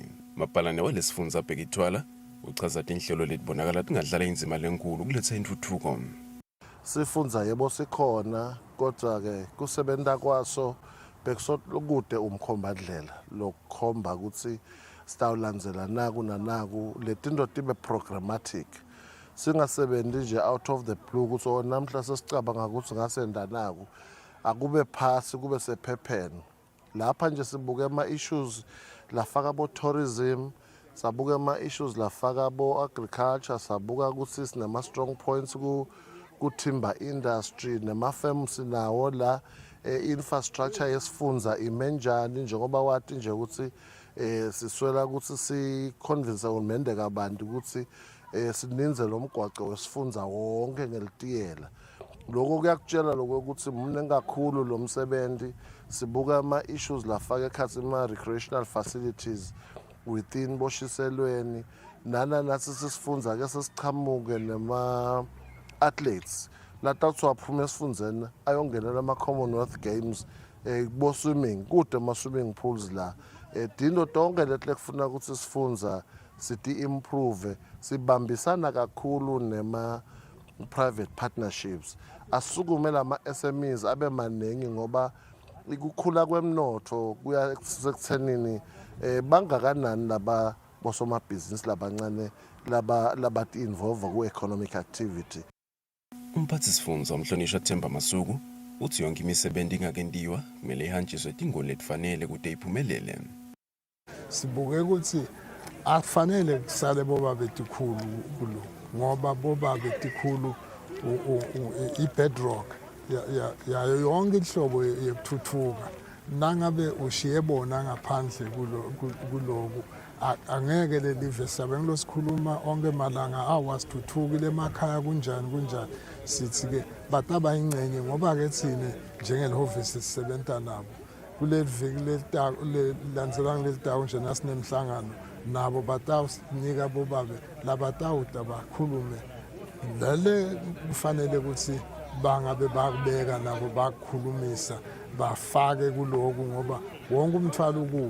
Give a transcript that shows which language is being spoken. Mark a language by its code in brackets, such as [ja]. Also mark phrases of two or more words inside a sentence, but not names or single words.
[ss] Mabhalane walesifundza abhekithwala uchaza tinhlelo letibonakala tingadlala indzima lenkulu kuletsa intfutfuko. Sifundza yebo sikhona kodwa-ke kusebenta kwaso bekusokude umkhombandlela lokukhomba ukuthi sitawulandzela naku nanaku letinto tibe programmatic. Singasebenzi nje [en] out of the blue [ss] ukuthi namhla sesicabanga ukuthi ngasenda naku akube phasi kube sephepheni. Lapha nje sibuke ama-issues lafaka bo-tourism, sabuke ama-issues lafaka bo-agriculture, sabuka ukuthi sinema-strong points ku- [en] timber industry [ss] nema-firms nawo la infrastructure yesifundza imenjani njengoba wati nje ukuthi siswela ukuthi si-convince uhulumende kabanti ukuthi sininze lo mgwaqo wesifundza wonke ngelitiyela. Lokho kuyakutshela lokho ukuthi mune kakhulu lo msebenzi sibuka ama-issues lafaka ekhathi ama- [en] recreational facilities within [ss] boshiselweni nathi sisifundza ke sesichamuke nema-athletes latawuthi waphuma esifundzeni ayongenela ama-Commonwealth Games bo-swimming kude ama-swimming pools la dinto tonke leti lekufuna ukuthi sifundza siti-improve sibambisana kakhulu nema- [en] private partnerships [ss] asukume lama-SMEs abe maningi ngoba ukukhula kwemnotho kuya sekuthenini bangakanani laba bosomabhizinisi labancane labati-involve ku- [en] economic activity. [ss] Umphathisifundza umhlonishwa Themba Masuku uthi yonke imisebenzi ingakentiwa kumele ihanjiswe tingoni letifanele kute iphumelele. Sibuke ukuthi akufanele kusale boba betikhulu kulo ngoba boba betikhulu i-bedrock yayo yonke inhlobo yekuthuthuka. Nangabe ushiye bona ngaphandle kuloku angeke lelive sabe ngilosikhuluma onke malanga awasithuthukile emakhaya kunjani sithi-ke bataba ingcenye ngoba-ke thine njengelihhovisi sisebenta nabo kuleli viki lilandzelana kuleli tawu nje nasinemhlangano nabo batawusinika bobabe labatawuta bakhulume lale kufanele ukuthi bangabe bakubeka nabo bakukhulumisa bafake kuloku ngoba wonke umthwalo kubo.